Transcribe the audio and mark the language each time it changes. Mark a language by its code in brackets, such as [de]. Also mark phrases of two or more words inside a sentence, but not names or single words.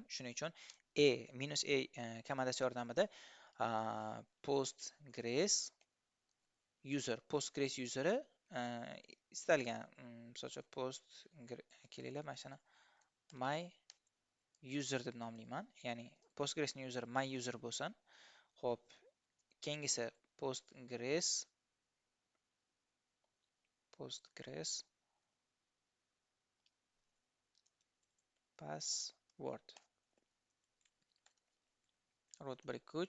[uz] Shuning uchun -a komandasi yordamida Postgres useri istalgan, misol uchun kelinglar, mana shuni [en] my user [uz] deb nomlayman. Ya'ni Postgresning user [en] my user [uz] bo'lsin. Xo'p, keyingisi Postgres [en] password root [uz] birikuvch.